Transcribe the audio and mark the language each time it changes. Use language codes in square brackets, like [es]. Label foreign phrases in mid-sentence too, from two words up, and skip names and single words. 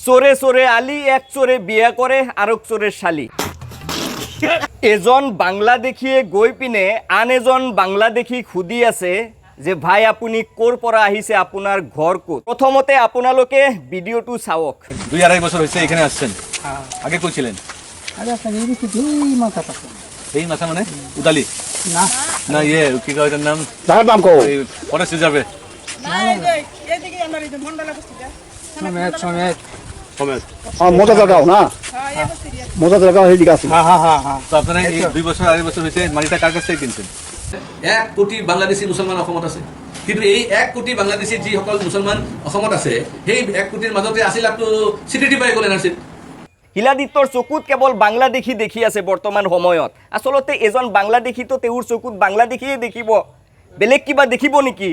[bn] চোরে চোরে আলি এক চোরে বিয়া করে আরেক চোরের শালি। [as] এজন বাংলাদেশীয়ে গৈ পিনে আন এজন বাংলাদেশী সুধি আছে যে ভাই আপুনি ক'ৰ পৰা আহিছে, আপোনাৰ ঘৰ ক'ত। প্ৰথমতে আপোনালোকে ভিডিঅ'টো চাওক। [bn] 2-2.5 বছর হয়েছে এখানে আসছেন। আগে কই ছিলেন? আরে আপনি এই দিকে এই মাথা পাচ্ছেন এই মাথা মানে উদালি না না ইয়ে কি কয় এটার নাম দাঁড়ার নাম কো [en] ফরেস্ট রিজার্ভে [bn] এইদিকে আমার এই ভন্ডালা বস্তিটা সমেত সমেত সমেত মজা জায়গাও না হ্যাঁ এই বস্তিটা মজা জায়গা এইদিকে আছে হ্যাঁ হ্যাঁ হ্যাঁ হ্যাঁ তো আপনারা এই 2 বছর 2.5 বছর হয়েছে মাটিটা কার কাছ থেকে কিনছেন? [as] 1 কোটি বাংলাদেশী মুছলমান অসমত আছে, কিন্তু এই 1 কোটি বাংলাদেশী যিসকল মুছলমান অসমত আছে সেই 1 কোটিৰ মাজতে 80 লাখটো সিটিটি পাই গ'লে নাছিল। শিলাদিত্যৰ চকুত কেৱল বাংলাদেশী দেখি আছে বৰ্তমান সময়ত। আচলতে এজন বাংলাদেশীতো তেওঁৰ চকুত বাংলাদেশীয়ে দেখিব, বেলেগ কিবা দেখিব নেকি?